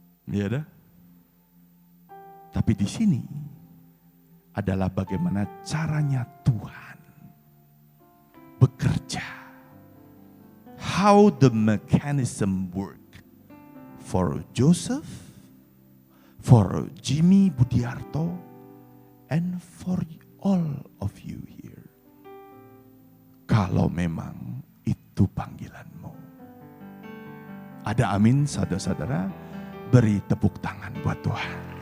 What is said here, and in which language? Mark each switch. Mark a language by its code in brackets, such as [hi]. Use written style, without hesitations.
[id] Ya ada. Tapi di sini adalah bagaimana caranya Tuhan bekerja. [en] How the mechanism work for Joseph, for Jimmy Budiarto, and for all of you here. [id] Kalau memang itu panggilanmu. Ada amin, saudara-saudara? Beri tepuk tangan buat Tuhan.